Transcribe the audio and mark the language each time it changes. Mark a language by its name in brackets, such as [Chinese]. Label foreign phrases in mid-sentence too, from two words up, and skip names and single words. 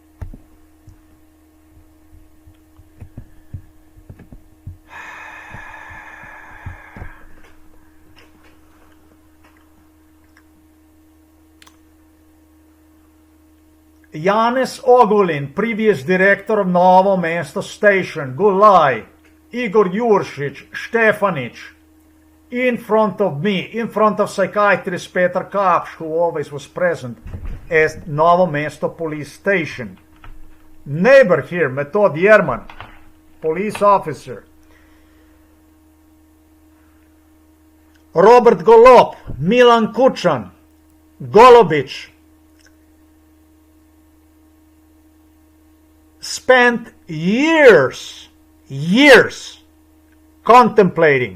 [English] Janez Ogulin, previous director of Novo Mesto Station, Gulaj, Igor Juršić, Štefanić, in front of me, in front of psychiatrist Petar Kapš, who always was present at Novo Mesto Police Station. Neighbor here, Metod Jerman, police officer. Robert Golob, Milan KUČAN, Golobić, spent years contemplating